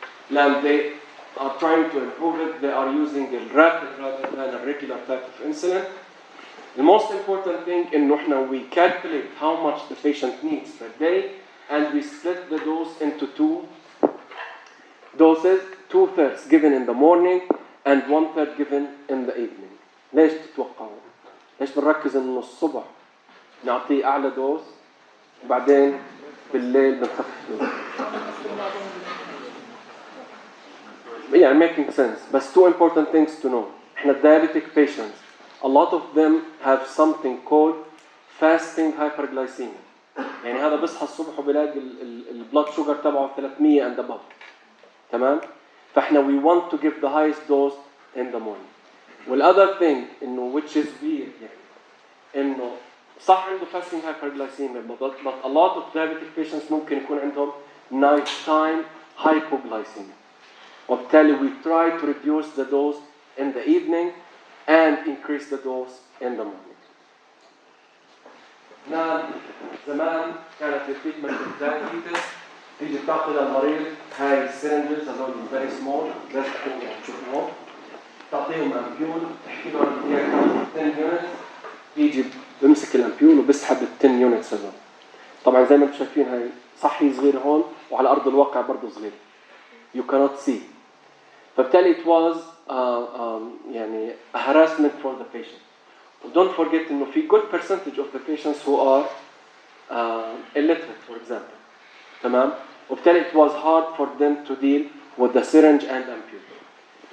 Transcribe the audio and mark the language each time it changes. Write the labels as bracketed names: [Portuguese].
[English] الآن, they are trying to improve it. They are using a rapid rather than a regular type of insulin. The most important thing is that we calculate how much the patient needs per day, and we split the dose into 2 doses, 2/3 given in the morning and 1/3 given in the evening. [Arabic] ليش تتوقعوا؟ ليش بنركز إنه الصبح نعطيه أعلى دوز وبعدين بالليل بنخفف دوز؟ [English] Yeah, making sense. But 2 important things to know. إحنا diabetic patients, a lot of them have something called fasting hyperglycemia. [Arabic] يعني هذا بيصحى الصبح وبيلاقي البلاد شوجر تبعه [English] 300 and above. [Arabic] تمام؟ فإحنا [English] we want to give the highest dose in the morning. والother thing إنه which is weird [Arabic] يعني إنه صح عنده [English] fasting hyperglycemia, but a lot of diabetic patients [Arabic] ممكن يكون عندهم [English] nighttime hypoglycemia. وبالتالي we try to reduce the dose in the evening and increase the dose in the morning. [Arabic] نعم, زمان كانت التريتمنت الدايابيتس تيجي بتعطي للمريض هاي السيرنجز هذول [English] very small [Arabic] زي ما تشوفوهم, تعطيهم امبيول, تحكي له بدي اياك 10 يونتس, بيجي بمسك الامبيول وبسحب ال 10 يونتس هذول. طبعا زي ما انتم شايفين هاي صحي صغير هون وعلى ارض الواقع برضه صغير. [English] You cannot see. [Arabic] فبالتالي [English] it was يعني a harassment for the patient. Don't forget إنه في good percentage of the patients who are illiterate, for example. [Arabic] تمام؟ وبالتالي [English] it was hard for them to deal with the syringe and ampule.